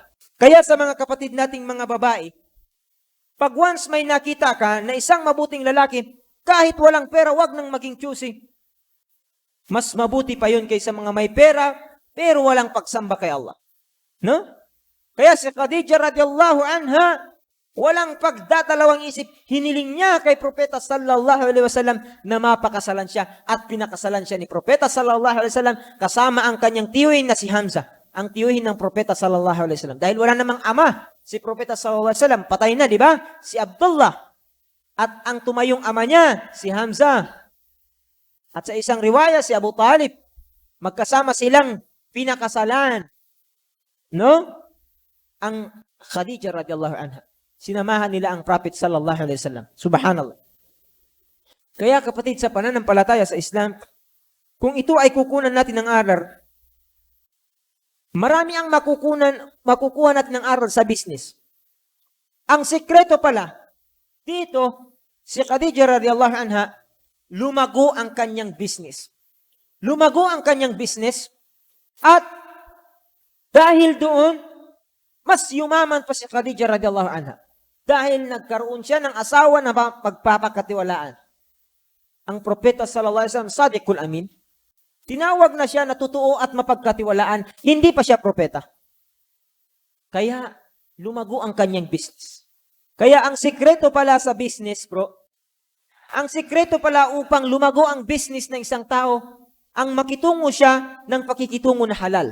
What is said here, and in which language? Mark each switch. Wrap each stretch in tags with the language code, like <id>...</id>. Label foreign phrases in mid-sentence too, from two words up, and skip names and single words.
<tl>Kaya sa mga kapatid nating mga babae, pag once may nakita ka na isang mabuting lalaki, kahit walang pera, wag nang maging choosy. Mas mabuti pa yun kaysa mga may pera, pero walang pagsamba kay Allah. No? Kaya si Khadija</tl> <ar>رضي الله عنها,</ar> <tl>walang pagdadalawang isip, hiniling niya kay Propeta</tl> <ar>صلى الله عليه وسلم</ar> <tl>na mapakasalan siya at pinakasalan siya ni Propeta</tl> <ar>صلى الله عليه وسلم</ar> <tl>kasama ang kanyang tiyuhin na si Hamza, ang tiyuhin ng Propeta</tl> <ar>صلى الله عليه وسلم.</ar> <tl>Dahil wala namang ama, si Propeta</tl> <ar>صلى الله عليه وسلم,</ar> <tl>patay na, di ba? Si Abdullah. At ang tumayong ama niya, si Hamza. At sa isang riwaya, si Abu Talib. Magkasama silang pinakasalan. No? Ang Khadija</tl> <ar>رضي الله عنها.</ar> <tl>Sinamahan nila ang Prophet</tl> <ar>صلى الله عليه وسلم.</ar> <tl>Subhanallah. Kaya kapatid, sa pananampalataya sa Islam, kung ito ay kukunan natin ng aral, marami ang makukuha natin ng aral sa business. Ang sekreto pala, dito, si Khadija</tl> <ar>رضي الله عنها,</ar> <tl>lumago ang kanyang business. Lumago ang kanyang business at dahil doon, mas yumaman pa si Khadija</tl> <ar>رضي الله عنها.</ar> <tl>Dahil nagkaroon siya ng asawa na pagpapakatiwalaan. Ang Propeta</tl> <ar>صلى الله عليه وسلم, الصادق الأمين,</ar> <tl>tinawag na siya na totoo at mapagkatiwalaan, hindi pa siya propeta. Kaya lumago ang kanyang business. Kaya ang sikreto pala sa business, bro, ang sikreto pala upang lumago ang business ng isang tao, ang makitungo siya ng pakikitungo na halal.</tl>